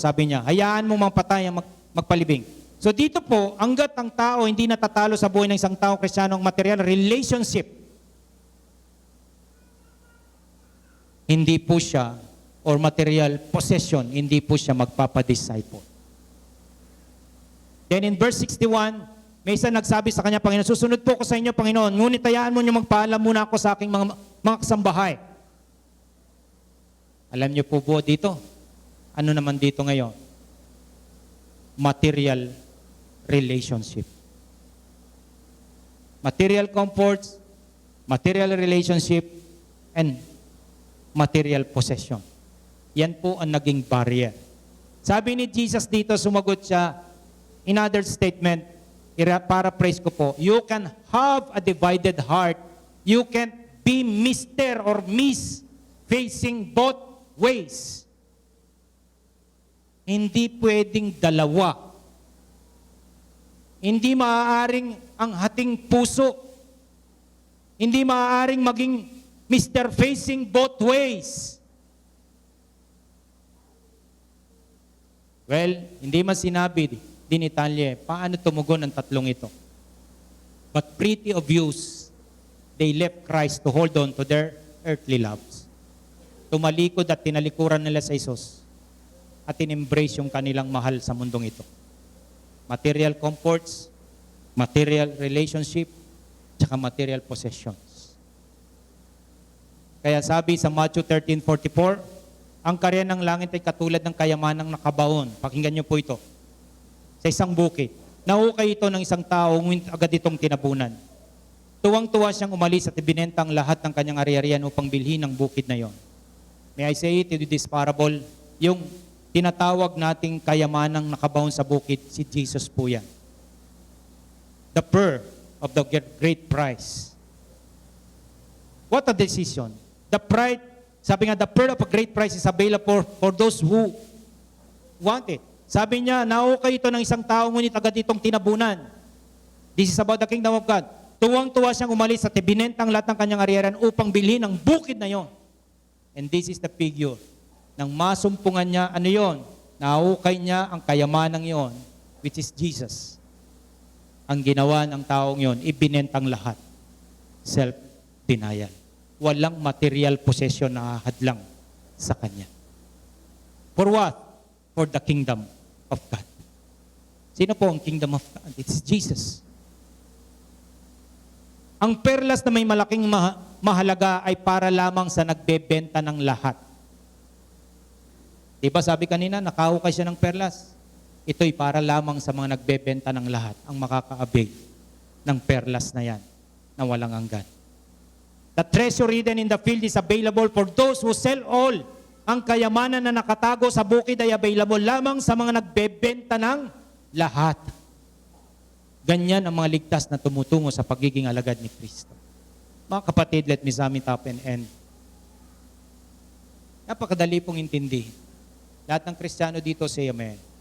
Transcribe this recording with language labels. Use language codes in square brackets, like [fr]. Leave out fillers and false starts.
[tl] Sabi niya, hayaan mo mga patay ang magpalibing. So dito po, hanggat ang tao hindi natatalo sa buhay ng isang tao Kristiyano ang material relationship, hindi po siya, [en] or material possession, [tl] hindi po siya magpapadisciple. [en] Then in verse 61, [tl] may isa nagsabi sa kanya, Panginoon, susunod po ko sa inyo, Panginoon, ngunit hayaan mo niyo magpaalam muna ako sa aking mga kasambahay. Alam niyo po po dito, ano naman dito ngayon? [en] Material relationship. Material comforts, material relationship, and material possession. [tl] Yan po ang naging barrier. Sabi ni Jesus dito, sumagot siya, [en] in other statement, paraphrase [tl] ko po, [en] you can have a divided heart. You can be Mr. or Miss facing both ways. [tl] Hindi pwedeng dalawa. Hindi maaaring ang hating puso. Hindi maaaring maging Mr. [en] facing both ways. [tl] Well, hindi man sinabi din ni Talia, paano tumugon ang tatlong ito? [en] But pretty obvious, they left Christ to hold on to their earthly loves. [tl] Tumalikod at tinalikuran nila sa Isus at in-embrace yung kanilang mahal sa mundong ito. [en] Material comforts, material relationship, [tl] tsaka [en] material possessions. [tl] Kaya sabi sa Matthew 13:44, ang karya ng langit ay katulad ng kayamanang nakabaon. Pakinggan niyo po ito. Sa isang bukid. Nahukay ito ng isang tao, ngunit agad itong tinabunan. Tuwang-tuwa siyang umalis at ibinenta ang lahat ng kanyang ari-arian upang bilhin ang bukid na yon. [en] May I say it with this parable, [tl] yung tinatawag nating kayamanang nakabaon sa bukid, si Jesus po yan. [en] The pearl of the great price. What a decision. The pride, [tl] sabi nga, [en] the pearl of a great price is available for those who want it. [tl] Sabi niya, nahukay ito ng isang tao, ngunit agad itong tinabunan. [en] This is about the kingdom of God. [tl] Tuwang-tuwa siyang umalis at ibinenta ang lahat ng kanyang ariaran upang bilhin ang bukid na yon. [en] And this is the figure. [tl] Nang masumpungan niya, ano yon? Nahukay niya ang kayamanang yon, [en] which is Jesus. [tl] Ang ginawa ng taong yon, ibinentang lahat. [en] Self-denial. [tl] Walang material possession na hadlang sa kanya. [en] For what? For the kingdom of God. [tl] Sino po ang [en] kingdom of God? It's Jesus. [tl] Ang perlas na may malaking mahalaga ay para lamang sa nagbebenta ng lahat. Diba sabi kanina, nakahukay siya ng perlas. Ito'y para lamang sa mga nagbebenta ng lahat ang makakaabig ng perlas na yan na walang hanggan. [en] The treasure hidden in the field is available for those who sell all. [tl] Ang kayamanan na nakatago sa bukid ay available lamang sa mga nagbebenta ng lahat. Ganyan ang mga ligtas na tumutungo sa pagiging alagad ni Kristo. Mga kapatid, [en] let me sum it up and end. [tl] Napakadali pong intindihin. Lahat ng Kristiyano dito say amen.